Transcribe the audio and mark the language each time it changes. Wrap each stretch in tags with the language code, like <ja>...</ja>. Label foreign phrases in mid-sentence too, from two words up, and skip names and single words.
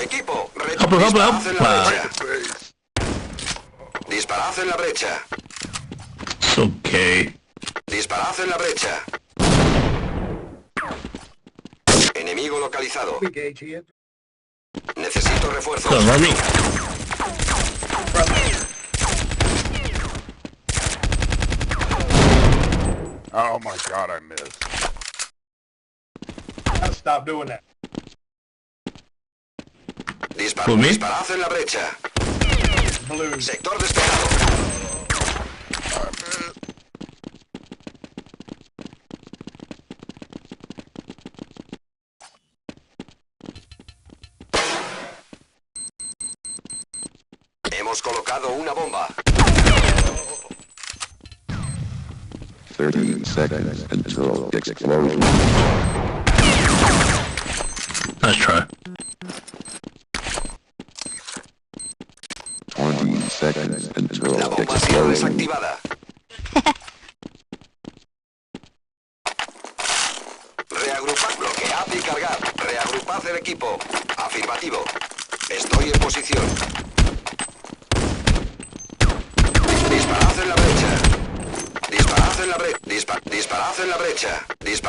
<es>Equipo, disparad en la brecha. Disparad en la brecha.</es> <en>It's okay.</en> <es>Disparad en la brecha. Enemigo localizado. Necesito refuerzos.</es> <en>Come on, me. Oh my god, I missed. Gotta stop doing that.</en> <es>¿Por mí? Disparad en la brecha. Blue. Sector despejado. Hemos colocado una bomba.</es> <en>30 seconds until explosion. Nice try. 20 seconds until</en> <es>La bomba ha sido</es> <en>explosion.</en> <es>desactivada. Reagrupad, bloquead Recargad y cargad. Reagrupad el equipo. Afirmativo. Estoy en posición. Disparad en la brecha. Disparad en la brecha. Disparad en la brecha.</es>